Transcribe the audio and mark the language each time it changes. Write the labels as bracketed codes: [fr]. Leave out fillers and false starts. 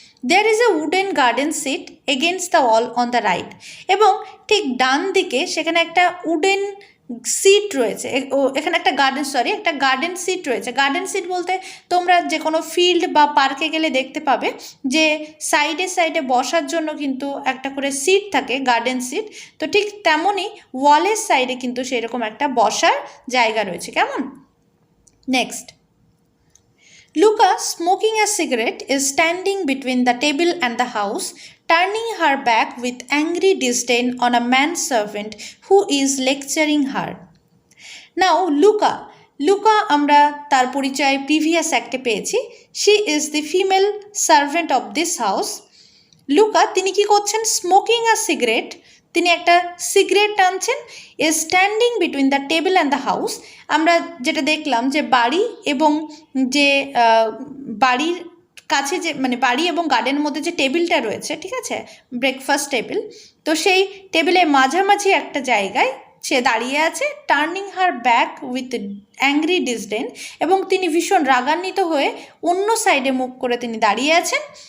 [en] There is a wooden garden seat against the wall on the right, [bn] এবং ঠিক ডান দিকে সেখানে একটা উডেন সিট রয়েছে, এখানে একটা গার্ডেন সিট রয়েছে। গার্ডেন সিট বলতে তোমরা যে কোনো ফিল্ড বা পার্কে গেলে দেখতে পাবে যে সাইডে সাইডে বসার জন্য কিন্তু একটা করে সিট থাকে, গার্ডেন সিট। তো ঠিক তেমনই ওয়ালের সাইডে কিন্তু সেরকম একটা বসার জায়গা রয়েছে, কেমন। [en] Next, Luca, smoking a cigarette, is standing between the table and the house, turning her back with angry disdain on a manservant who is lecturing her. [bn] Now, Luca আমরা তার পরিচয় প্রিভিয়াস অ্যাক্টে পেয়েছি। [en] She is the female servant of this house. [bn] Luca, তিনি কি করছেন, [en] smoking a cigarette, [bn] তিনি একটা cigarette টানছেন, [en] Is standing between the table and the house. [bn] আমরা যেটা দেখলাম যে বাড়ি এবং যে বাড়ির কাছে যে মানে বাড়ি এবং গার্ডেনের মধ্যে যে টেবিলটা রয়েছে, ঠিক আছে, ব্রেকফাস্ট টেবিল, তো সেই টেবিলের মাঝামাঝি একটা জায়গায় সে দাঁড়িয়ে আছে, [en] turning her back with angry disdain, [bn] এবং তিনি ভীষণ রাগান্বিত হয়ে অন্য সাইডে মুখ করে তিনি দাঁড়িয়ে আছেন,